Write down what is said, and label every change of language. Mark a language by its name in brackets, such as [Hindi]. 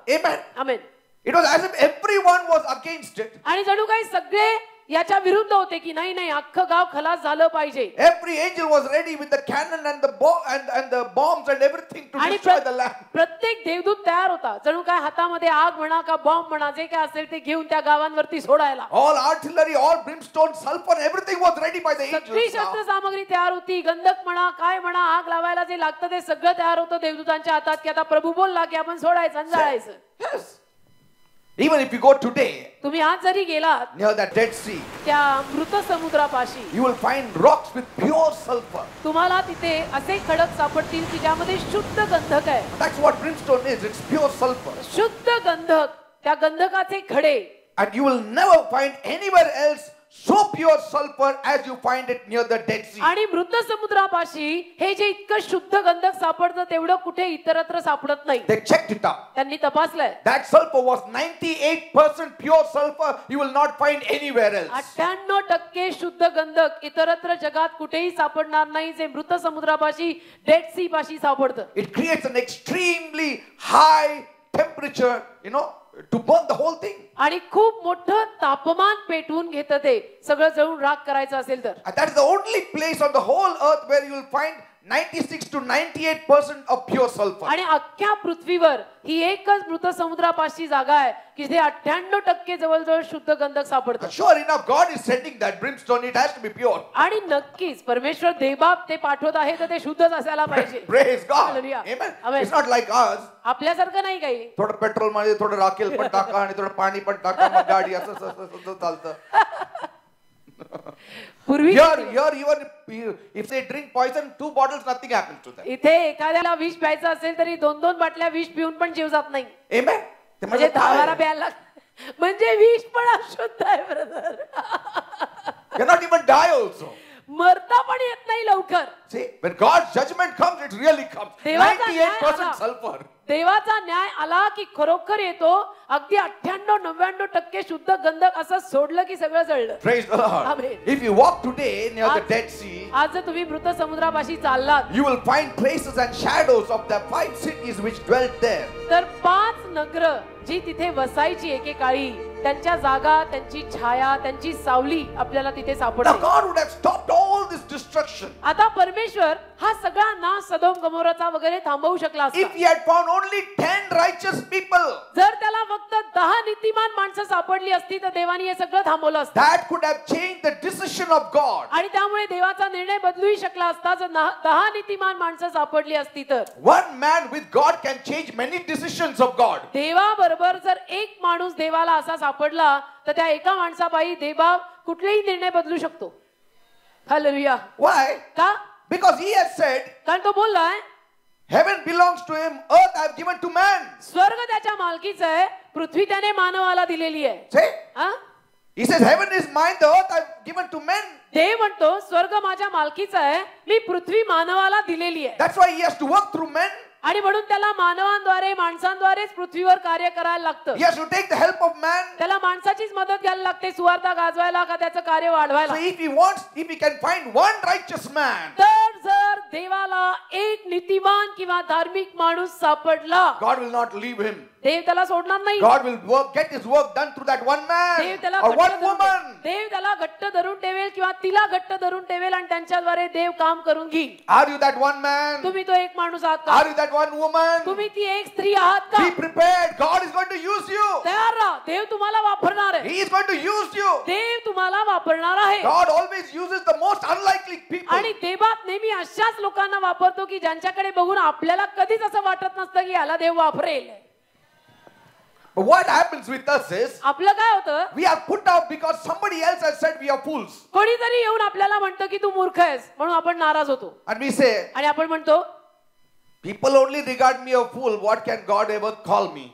[English] Amen. [Marathi] Amen. [English] It was as if everyone was against it. [Marathi] आणि जणू काही सगळे याच्या विरुद्ध होते की नाही नाही अख्खं गाव खलास झालं पाहिजे. [English] Every angel was ready with the cannon and the bombs and everything to [Marathi] आणि [English] destroy the land. [Marathi] प्रत्येक देवदूत तयार होता जणू काय हातामध्ये आग म्हणा का बॉम्ब म्हणा जे काय असेल ते घेऊन त्या गावांवरती सोडायला. [English] All artillery, all brimstone, sulfur, everything was ready by the [Marathi] सगळी [English] angels. [Marathi] शस्त्र सामग्री तयार होती. गंधक म्हणा काय म्हणा आग लावायला जे लागतं ते सगळं तयार होतं देवदूतांच्या हातात की आता प्रभू बोलला की आपण सोडायचं आणि जाळायचं. [English] Yes. Even if you go today [Marathi] तुम्ही आज जरी गेलात [English] near that Dead Sea, [Marathi] त्या मृत समुद्रापाशी [English] you will find rocks with pure sulfur. [Marathi] तुम्हाला तिथे असे खडक सापडतील की ज्यामध्ये शुद्ध गंधक आहे. [English] That's what brimstone is. It's pure sulfur. [Marathi] शुद्ध गंधक, त्या गंधकाचे खडे. [English] And you will never find anywhere else so pure sulfur as you find it near the Dead Sea. [Marathi] आणि मृत समुद्रापाशी हे जे इतकं शुद्ध गंधक सापडतं तेवढं कुठे इतरत्र सापडत नाही. [English] They checked it out. [Marathi] त्यांनी तपासलंय. [English] That sulfur was 98% pure sulfur. You will not find anywhere else. [Marathi] 98% शुद्ध गंधक इतरत्र जगात कुठेही सापडणार नाही जे मृत समुद्रापाशी डेड सी पाशी सापडतं. [English] It creates an extremely high temperature, to burn the whole thing. [Marathi] आणि खूप मोठं तापमान पेटवून घेतं ते सगळं जळून राख करायचं असेल तर. [English] And that is the only place on the whole earth where you will find 96 to 98% of pure sulfur. [Marathi] आणि अख्ख्या पृथ्वीवर ही एकच मृत समुद्रापाशी जागा आहे की जिथे 98% जवळजवळ शुद्ध गंधक सापडतं. [English] Sure enough, God is sending that brimstone. It has to be pure. [Marathi] आणि नक्कीच परमेश्वर देवबाप ते पाठवत आहे तर ते शुद्धच असायला पाहिजे. [English] Praise God. Hallelujah. Amen. Amen. It's not like us. [Marathi] आपल्यासारखं नाही काही. थोडं पेट्रोल मध्ये थोडं राखेल पण टाका आणि थोडं पाणी पण टाका मग गाडी असं चालतं. पूर्वी [English] Here even if they drink poison, 2 bottles, nothing happens to them. [Marathi] इथे एखाद्याला विष प्यायचं असेल तरी 2-2 बाटल्या विष पिऊन पण जीव जात नाही. [English] Amen. [Marathi] म्हणजे 10 प्यायला लागतं. म्हणजे विष पण अशुद्ध आहे brother. [English] Cannot even die also. [Marathi] मरता पण येत नाही लवकर. [English] See, when God's judgment comes, it really comes. 98% sulfur. [Marathi] देवाचा न्याय आला की खरोखर येतो. अगदी 98-99% शुद्ध गंधक असं सोडलं की सगळं जळलं. [English] Praise the Lord. Amen. If you walk today near the Dead Sea, [Marathi] आज जर तुम्ही मृत समुद्रापाशी चाललात [English] you will find traces and shadows of the 5 cities which dwelt there. [Marathi] तर 5 नगर जी तिथे वसायची एकेकाळी त्यांच्या जागा, त्यांची छाया, त्यांची सावली आपल्याला तिथे [English] Now [Marathi] सापडते. [English] God would have stopped all this destruction [Marathi] आता परमेश्वर हा सगळा नाश सदोम गमोराचा वगैरे थांबवू शकला असता. [English] if he had found only 10 righteous people. [Marathi] जर त्याला फक्त 10 नीतिमान माणसं सापडली असती तर देवाने हे सगळं थांबवलं असतं. [English] That could have changed the decision of God. [Marathi] आणि त्यामुळे देवाचा निर्णय बदलूही शकला असता जर 10 नीतिमान माणसं सापडली असती तर. [English] One man with God can change many decisions of God. [Marathi] देवाबरोबर जर एक माणूस देवाला असा सापडला तर त्या एका माणसापायी देवा कुठलेही निर्णय बदलू शकतो. हालेलुया. [English] Why? [Marathi] का? [English] Because he has said, [Marathi] कारण तो बोललाय [English] heaven belongs to him, earth I have given to man. [Marathi] स्वर्ग त्याच्या मालकीचा आहे, पृथ्वी त्याने मानवाला दिलेली आहे. [English] See? [Marathi] हा? [English] He says, heaven is mine, the earth I have given to men. [Marathi] देव म्हणतो स्वर्ग माझ्या मालकीचा आहे, मी पृथ्वी मानवाला दिलेली आहे. [English] That's why he has to work through men. [Marathi] आणि म्हणून त्याला मानवांद्वारे माणसांद्वारेच पृथ्वीवर कार्य करायला लागतं. [English] He has to take the help of man. [Marathi] त्याला माणसाचीच मदत घ्यायला लागते सुवार्ता गाजवायला का त्याचं कार्य वाढवायला. [English] So if he can find one righteous man, [Marathi] तर जर देवाला एक नीतिमान किंवा धार्मिक माणूस सापडला [English] God will not leave him. [Marathi] देव त्याला सोडणार नाही. [English] God will get his work done through that one man [Marathi] देव त्याला [English] or one woman. [Marathi] देव त्याला घट्ट धरून ठेवेल किंवा तिला घट्ट धरून ठेवेल आणि त्यांच्याद्वारे देव काम करून घेईल. [English] Are you that one man? [Marathi] तुम्ही तो एक माणूस आहात का? [English] Are you that one woman? [Marathi] तुम्ही ती एक स्त्री आहात का? [English] Be prepared. God is going to use you. [Marathi] तयार राहा, देव तुम्हाला वापरणार आहे. [English] He is going to use you. [Marathi] देव तुम्हाला वापरणार आहे. [English] God always uses the most unlikely people. [Marathi] आणि देवात नेहमी अशाच लोकांना वापरतो की ज्यांच्याकडे बघून आपल्याला कधीच असं वाटत नसतं की याला देव वापरेल. [English] But what happens with us is [Marathi] आपलं काय होतं? [English] we are put out because somebody else has said we are fools. [Marathi] कोणीतरी येऊन आपल्याला म्हणतं की तू मूर्ख आहेस म्हणून आपण नाराज होतो. [English] And we say, [Marathi] आणि आपण म्हणतो [English] people only regard me a fool. What can God ever call me?